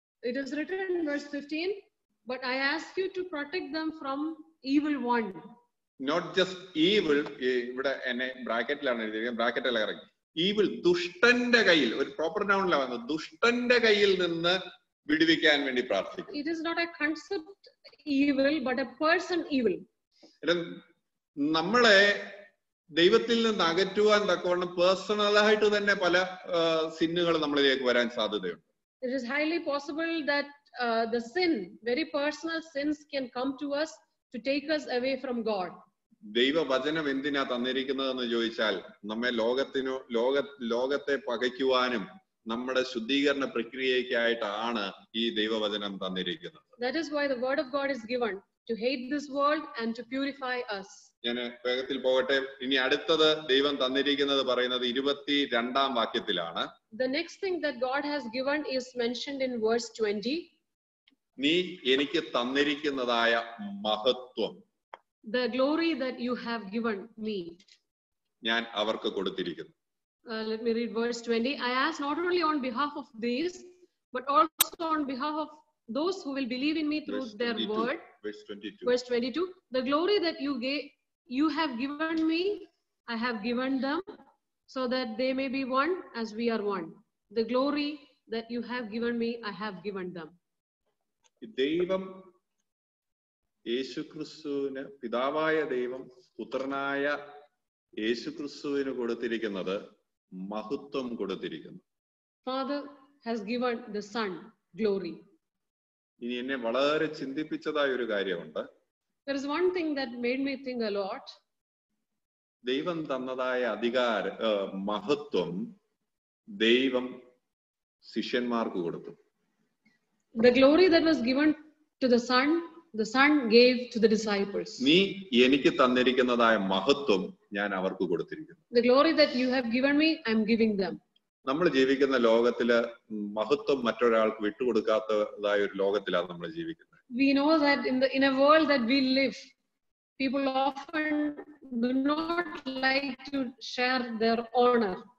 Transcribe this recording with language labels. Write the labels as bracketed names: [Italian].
[English] It is written in verse 15, but I ask you to protect them from evil one. Not just evil, [Malayalam] ഇവിടെ എന്നെ ബ്രാക്കറ്റിലാണ് എഴുതിയിരിക്കുന്നത്, ബ്രാക്കറ്റിൽ ഇറങ്ങി. Evil, ദുഷ്ടന്റെ കയ്യിൽ, ഒരു പ്രോപ്പർ നൗണിലാണ് വന്നത്, ദുഷ്ടന്റെ കയ്യിൽ നിന്ന് വിടുവിക്കാൻ വേണ്ടി പ്രാർത്ഥിക്കും. [English] It is not a concept evil, but a person evil. [Malayalam] നമ്മളെ ദൈവത്തിൽ നിന്ന് അകറ്റുവാൻ തക്കവണ്ണം പേഴ്സണലായിട്ട് തന്നെ പല സിന്നുകൾ നമ്മളിലേക്ക് വരാൻ സാധ്യതയുണ്ട്. [English] It is highly possible that the sin, very personal sins, can come to us to take us away from God. [Malayalam] ദൈവവചനം എന്തിനാ തന്നിരിക്കുന്നതെന്ന് ചോദിച്ചാൽ, നമ്മെ ലോകത്തെ പകയ്ക്കുവാനും നമ്മുടെ ശുദ്ധീകരണ പ്രക്രിയയ്ക്കായിട്ടാണ് ഈ ദൈവവചനം തന്നിരിക്കുന്നത്. [English] That is why the word of God is given, to hate this world and to purify us. [Malayalam] ഞാൻ വേഗത്തിൽ പോകട്ടെ. ഇനി അടുത്തത് ദൈവം തന്നിരിക്കുന്നത് പറയുന്നത് 22-ാം വാക്യത്തിലാണ്. [English] The next thing that God has given is mentioned in verse 20. [Malayalam] നീ എനിക്ക് തന്നിരിക്കുന്നതായ മഹത്വം, [English] the glory that you have given me, [Malayalam] ഞാൻ അവർക്ക് കൊടുത്തിരിക്കുന്നു. [English] Let me read verse 20. I ask not only on behalf of these, but also on behalf of those who will believe in me through their word. Verse 22. Verse 22. The glory that you have given me, I have given them, so that they may be one as we are one. The glory that you have given me, I have given them. [Malayalam] ദൈവം യേശുക്രിസ്തുവിന്, പിതാവായ ദൈവം പുത്രനായ യേശുക്രിസ്തുവിന് കൊടുത്തിരിക്കുന്നത് മഹത്വം കൊടുത്തിരിക്കുന്നു. [English] Father has given the Son glory. [Malayalam] ഇനി എന്നെ വളരെ ചിന്തിപ്പിച്ചതായ ഒരു കാര്യമുണ്ട്. [English] There is one thing that made me think a lot. [Malayalam] ദൈവം തന്നതായ മഹത്വം ദൈവം ശിഷ്യന്മാർക്ക് കൊടുത്തു. [English] The glory that was given to the Son gave to the disciples. [Malayalam] നീ എനിക്ക് തന്നിരിക്കുന്നതായ മഹത്വം ഞാൻ അവർക്ക് കൊടുത്തിരിക്കുന്നു. [English] The glory that you have given me, I am giving them. [Malayalam] നമ്മൾ ജീവിക്കുന്ന ലോകത്തില് മഹത്വം മറ്റൊരാൾക്ക് വിട്ടുകൊടുക്കാത്തതായ ഒരു ലോകത്തിലാണ് നമ്മൾ ജീവിക്കുന്നത്. [English] We know that in a world that we live, people often do not like to share their honor